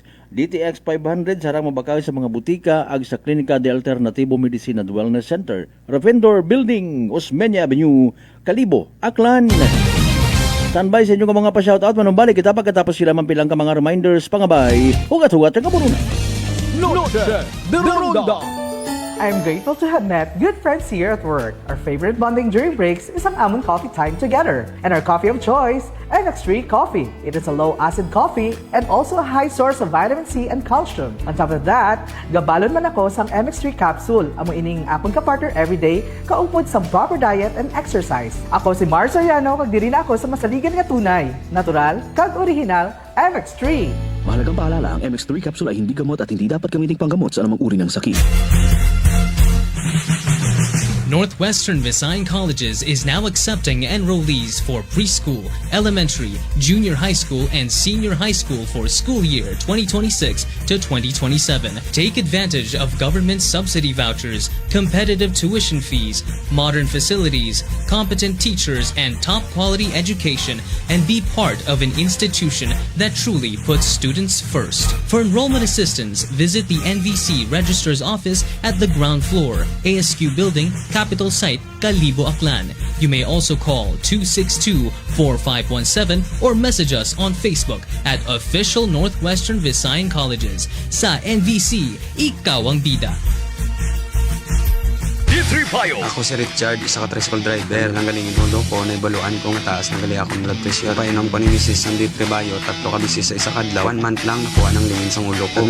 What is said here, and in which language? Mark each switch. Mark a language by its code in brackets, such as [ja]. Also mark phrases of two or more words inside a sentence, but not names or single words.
[akl] DTX 500 sarang mabakay sa mga butika ag sa Klinika de Alternativo Medicina and Wellness Center, Ravendor Building, Osmeña Avenue, Kalibo, Aklan. Standby sa inyo mga pa-shoutout. Manumbalik kita pagkatapos sila mampilang ka mga reminders pangabay. Hugat-hugat ang kaburunan. Noche de Ronda. [en] I'm grateful to have met good friends here at work. Our favorite bonding during breaks is [hil] ang among [en] coffee time together. And our coffee of choice, MX3 Coffee. It is a low-acid coffee and also a high source of vitamin C and calcium. On top of that, [hil] gabalon man ako sang MX3 capsule. Amo ining apong ka-partner everyday, kaupod sa [en] proper diet and exercise. [hil] Ako si Mars Soriano, kag diri na ako sa masaligan nga tunay, natural, kag original, MX3. [tl] Mahalagang paalala, ang MX3 capsule ay hindi gamot at hindi dapat gamiting panggamot sa anumang uri ng sakit. [en] Northwestern Visayas Colleges is now accepting enrollees for preschool, elementary, junior high school, and senior high school for school year 2026 to 2027. Take advantage of government subsidy vouchers, competitive tuition fees, modern facilities, competent teachers, and top quality education, and be part of an institution that truly puts students first. For enrollment assistance, visit the NVC Registrar's Office at the ground floor, ASQ Building, Capital Site, Kalibo, Aklan. You may also call 262-4517 or message us on Facebook at Official Northwestern Visayas Colleges. [tl] Sa NVC, ikaw ang bida. D3 Bio. [hil] Ako si Richard, isa ka tricycle driver. Nanggalingin hulo ko, naibaluan ko nga taas ng gali akong blood pressure. Painom ko ni Mrs. ng D3 Bio, 3 ka bisis sa isa kadlaw. 1 month lang nakuha ng lingin sa ulo ko.